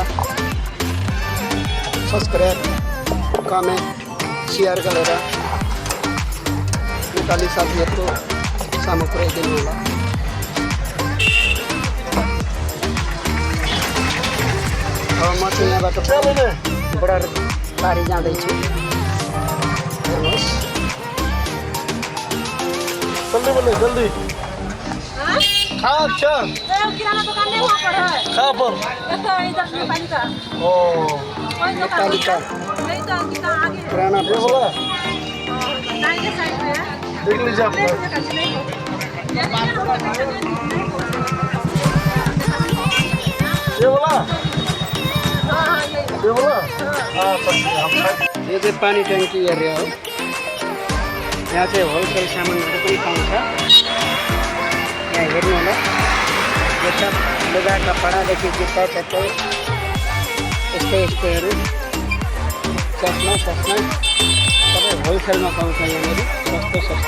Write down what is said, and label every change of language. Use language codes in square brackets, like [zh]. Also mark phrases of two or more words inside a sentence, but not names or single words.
[en] subscribe, comment, share [ne] गरेर नेपाली साथीहरूको सामु पुर्याइदिनु होला। अब म चाहिँ यहाँबाट बर्डर पारी जाँदैछु। हेर्नुहोस्, [hi] जल्दी बोले जल्दी। अच्छा किराना दुकान नहीं वहाँ पर है। कहाँ पर? इधर नेपाली का। ओ नेपाली का नहीं तो कितना आगे पुराना ये बोला दाहिने के साइड में है। देख लीजिए आप लोग। ये बोला ये बोला [ne] यो चाहिँ पानी ट्याङ्की एरिया हो। यहाँ चाहिँ होलसेल सामानहरू पनि पाउँछ। यहाँ हेर्नु होला, यो सब लुगा कपडादेखि जुत्ता चप्पल यस्तैहरू चस्मा सबै होलसेलमा पाउँछ यहाँनिर सस्तो।